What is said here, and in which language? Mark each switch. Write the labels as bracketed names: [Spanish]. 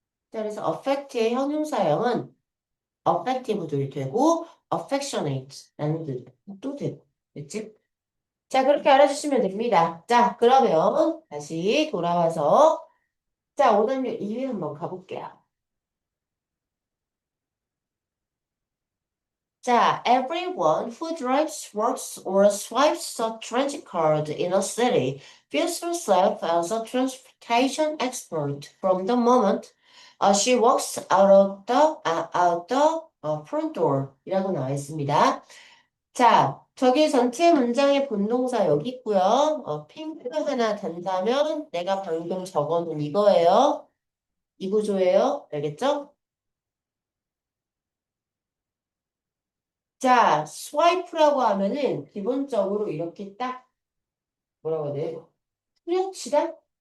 [Korean] 자, 그래서 affect의 형용사형은 affective도 되고 affectionate라는 뜻도 되고 됐지? 자 그렇게 알아주시면 됩니다. 자 그러면 다시 돌아와서 자 5단계 2회 한번 가볼게요. [English] 자 everyone who drives, works, or swipes a transit card in a city feels herself as a transportation expert from the moment she walks out the front door [Korean] 이라고 나와 있습니다. 자, 저기 전체 문장의 본동사 여기 있고요. 핑크 하나 단다면 내가 방금 적어놓은 이거예요. 이 구조예요. 알겠죠? 자, 스와이프라고 하면은 기본적으로 이렇게 딱 뭐라고 해야 돼? 후려치다?